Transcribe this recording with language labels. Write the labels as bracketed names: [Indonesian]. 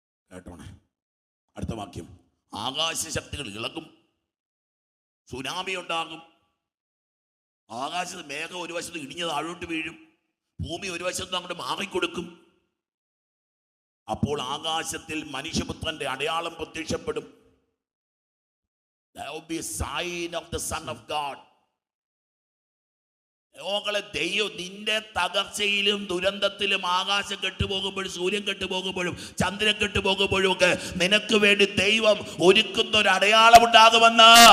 [Malayalam] കേട്ടോണേ, അടുത്ത വാക്യം, ആകാശശക്തികൾ ഇളകും, സുനാമി ഉണ്ടാകും, ആകാശത്ത് മേഘം ഒരു വശത്ത് ഇടിഞ്ഞ് താഴോട്ട് വീഴും, ഭൂമി ഒരു വശത്ത് അങ്ങോട്ട് മാറിക്കൊടുക്കും. അപ്പോൾ ആകാശത്തിൽ മനുഷ്യപുത്രന്റെ അടയാളം പ്രത്യക്ഷപ്പെടും. [English] There will be a sign of the Son of God. [Malayalam] ദൈവം നിന്റെ തകർച്ചയിലും ദുരന്തത്തിലും ആകാശം കെട്ടുപോകുമ്പോഴും സൂര്യൻ കെട്ടുപോകുമ്പോഴും ചന്ദ്രൻ കെട്ടുപോകുമ്പോഴും ഒക്കെ നിനക്ക് വേണ്ടി ദൈവം ഒരുക്കുന്ന ഒരു അടയാളം ഉണ്ടാകുമെന്ന്.